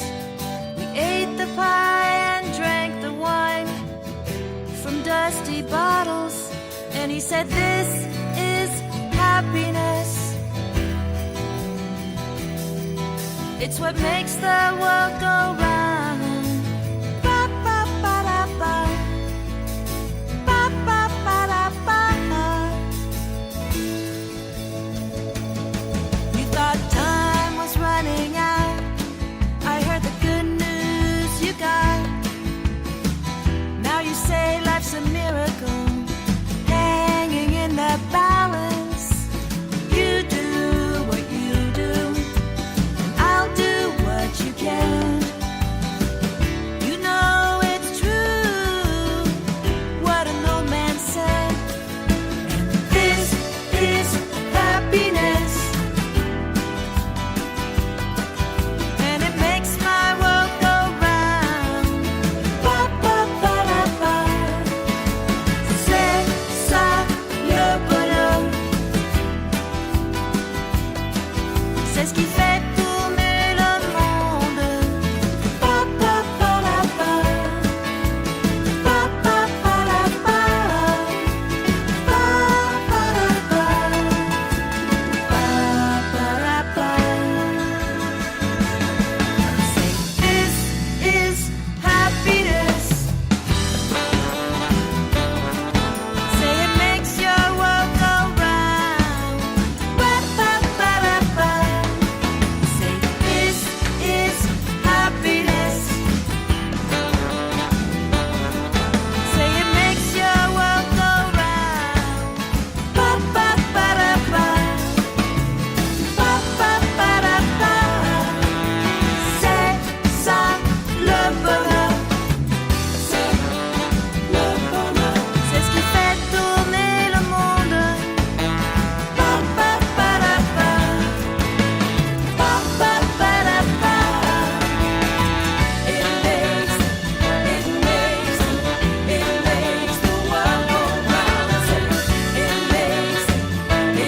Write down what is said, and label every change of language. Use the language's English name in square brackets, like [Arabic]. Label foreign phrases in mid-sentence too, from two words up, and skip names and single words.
[English] We ate the pie and drank the wine from dusty bottles, and he said this is happiness. It's what makes the world go round. Ba ba ba da ba. Ba ba ba da ba. You thought time was running out. I heard the good news you got. Now you say life's a miracle, hanging in the balance. You do what you do, I'll do what you can. You know it's true, what an old man said. And this is happiness, and it makes my world go round. Ba ba ba da ba. [French] C'est ça le bonheur. C'est ce qui fait tourner le monde. Ba ba ba da ba. Ba ba ba da ba. Ba ba da ba. Ba ba da ba. [English] Say this is happiness. Say it makes your world go round. Ba ba ba da ba. Say this is happiness. Say it makes your world go round. Ba ba ba da ba. Ba ba ba da ba. [French] C'est ça le bonheur. C'est le bonheur. C'est ce qui fait tourner le monde. Ba ba ba da ba. Ba ba ba da ba. [English] It makes the world go round. It makes the world go round.